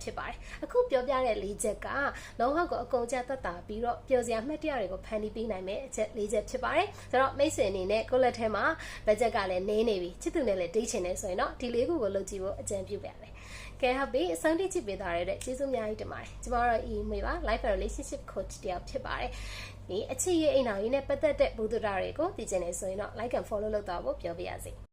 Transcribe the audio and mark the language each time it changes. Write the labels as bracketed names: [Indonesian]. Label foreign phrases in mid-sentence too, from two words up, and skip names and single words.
[Burmese] ဖြစ်ပါတယ်အခုပြောပြတဲ့4ချက်ကလုံးဝကိုအကုန်ကြသက်တာပြီးတော့ပျော်စရာမှတ်တရတွေကိုဖန်တီးပေးနိုင်မယ်အချက်4ချက်ဖြစ်ပါတယ်ဆိုတော့မိတ်ဆွေအနေနဲ့ကိုယ့်လက်ထဲမှာ budget ကလည်းနည်းနေပြီချစ်သူနဲ့လည်းဒိတ်ချင်နေဆိုရင်တော့ဒီ4ခုကိုလုပ်ကြည့်ဖို့အကြံပြုပါမယ်ကဲဟုတ်ပြီအဆုံးထိကြည့်ပေးတာရတဲ့ကျေးဇူးအများကြီးတင်ပါတယ်ကျမတို့ email ပါ [English] life and relationship coach [Burmese] တယောက်ဖြစ်ပါတယ်ဒီအချစ်ရေးအိမ်တော်ရေးနဲ့ပတ်သက်တဲ့ဘုဒ္ဓတာတွေကိုသိချင်နေဆိုရင်တော့ [English] like and follow [Burmese] လုပ်တော့ဖို့ပြောပြရစီ